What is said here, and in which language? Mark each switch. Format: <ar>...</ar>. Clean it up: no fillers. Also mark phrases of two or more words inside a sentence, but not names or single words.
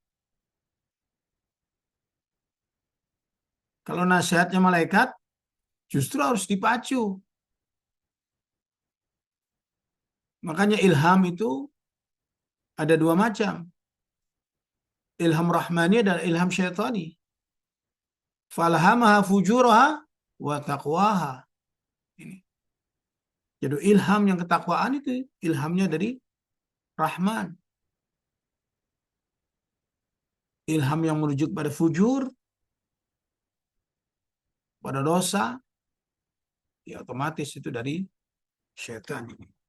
<id>Kalau nasihatnya malaikat, justru harus dipacu. Makanya ilham itu ada dua macam. Ilham rahmani dan ilham syaitani.</id> <ar>Falhamaha fujuraha wa taqwaha.</ar> <id>Ini. Jadi ilham yang ketakwaan itu ilhamnya dari Rahman. Ilham yang merujuk pada fujur, pada dosa, ya otomatis itu dari syaitan ini.</id>